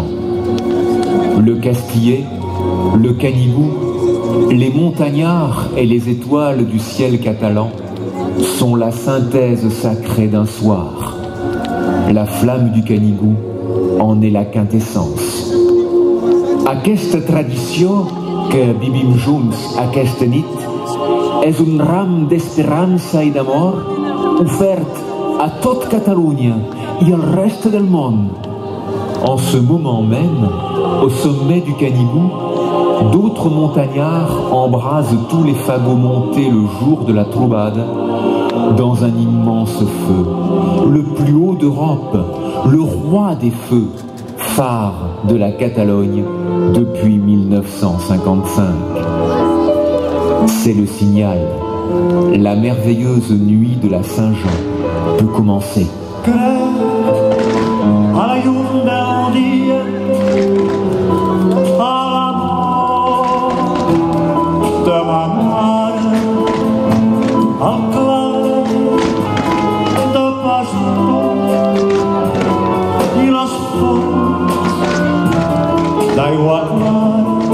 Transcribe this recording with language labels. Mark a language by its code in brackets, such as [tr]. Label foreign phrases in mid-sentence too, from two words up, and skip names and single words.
[fr] Le Castillet, le Canigou, les montagnards et les étoiles du ciel catalan sont la synthèse sacrée d'un soir. La flamme du Canigou en est la quintessence. [ca] Aquesta tradició que vivim junts aquesta nit és un ram d'esperança i d'amor [fr] offert à toute Catalunya et au reste du monde. En ce moment même, au sommet du Canigou, d'autres montagnards embrasent tous les fagots montés le jour de la Troubade dans un immense feu, le plus haut d'Europe, le roi des feux, phare de la Catalogne depuis 1955. C'est le signal. La merveilleuse nuit de la Saint-Jean peut commencer. [ca] A la llum del dia, a l'amor de ma mare, al clar de pastor i les fonts d'aigua clara.